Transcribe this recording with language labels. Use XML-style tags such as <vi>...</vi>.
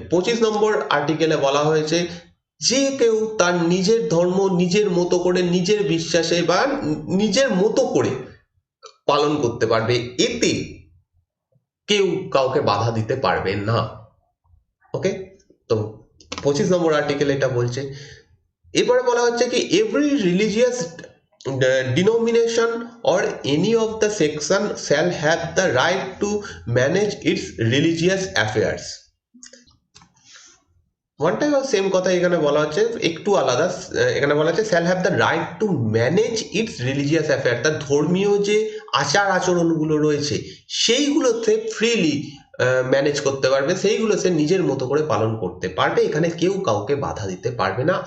<bn>25 নম্বর আর্টিকেলে বলা হয়েছে যে কেউ তার নিজের ধর্ম নিজের মতো করে, নিজের বিশ্বাসে বা নিজের মতো করে পালন করতে পারবে, এতে কেউ কাউকে বাধা দিতে পারবে না। ওকে, তো 25 নম্বর আর্টিকেল এটা বলছে। এরপরে বলা হচ্ছে কি</bn> <en>Every religious denomination or any of the section shall have the right to manage its religious affairs।</en> <bn>One time same কথা এখানে বলা হচ্ছে, একটু আলাদা। এখানে বলা হচ্ছে</bn> <en>shall have the right to manage its religious affair,</en> <bn>তার ধর্মীয় যে আচার আচরণগুলো রয়েছে সেইগুলোতে ফ্রিলি ম্যানেজ করতে পারবে, সেইগুলো সে নিজের মতো করে পালন করতে পারবে, এখানে কেউ কাউকে বাধা দিতে পারবে না।</bn>